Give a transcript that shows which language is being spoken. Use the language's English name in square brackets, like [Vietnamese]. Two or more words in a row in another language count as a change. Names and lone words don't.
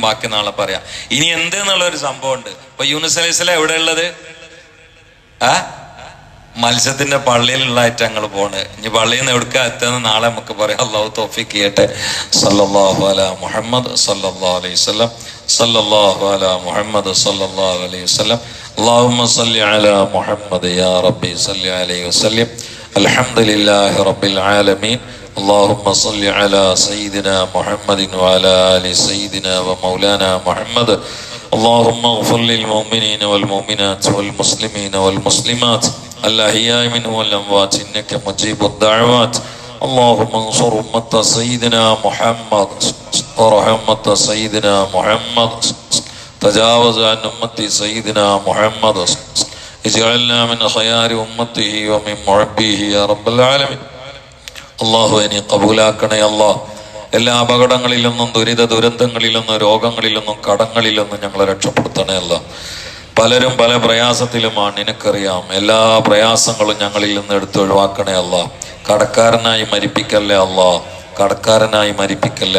[Malayalam] ബാക്കി നാളെ പറയാം. ഇനി എന്ത് എന്നുള്ളൊരു സംഭവം ഉണ്ട്. ഇപ്പൊ യൂനുസ് അലൈഹിസ്സലാം എവിടെ ഉള്ളത്? മത്സ്യത്തിന്റെ പള്ളിയിലുള്ളതായിട്ട് ഞങ്ങൾ പോണ്. ഇനി പള്ളിയിൽ നിന്ന് എവിടുക്കാ എത്തുന്ന നാളെ നമുക്ക് പറയാം. അല്ലാഹു തൗഫീഖ് ചെയ്യട്ടെ. [Arabic] صلى الله على محمد صلى الله عليه وسلم. صلى الله على محمد صلى الله عليه وسلم. اللهم صل على محمد يا ربي صل عليه وسلم. الحمد لله رب العالمين. اللهم صل على سيدنا محمد وعلى آل سيدنا ومولانا محمد. اللهم اغفر للمؤمنين والمؤمنات والمسلمين والمسلمات الأحياء منهم والأموات إنك مجيب الدعوات. اللهم انصر أمة سيدنا محمد ورحمة سيدنا محمد. تجاوز عن أمة سيدنا محمد. اجعلنا من خيار أمته ومن محبيه يا رب العالمين. [Malayalam] അള്ളാഹു ഇനി കബൂലാക്കണേ. അള്ളാഹ് എല്ലാ അപകടങ്ങളിൽ നിന്നും, ദുരന്തങ്ങളിൽ നിന്നും, രോഗങ്ങളിൽ നിന്നും, കടങ്ങളിൽ നിന്നും ഞങ്ങളെ രക്ഷപ്പെടുത്തണേ. അല്ലാഹ് പലരും പല പ്രയാസത്തിലുമാണ്, നിനക്കറിയാം. എല്ലാ പ്രയാസങ്ങളും ഞങ്ങളിൽ നിന്ന് എടുത്ത് ഒഴിവാക്കണേ. അല്ലാഹ് കടക്കാരനായി മരിപ്പിക്കല്ലേ. അല്ലാഹ് കടക്കാരനായി മരിപ്പിക്കല്ലേ.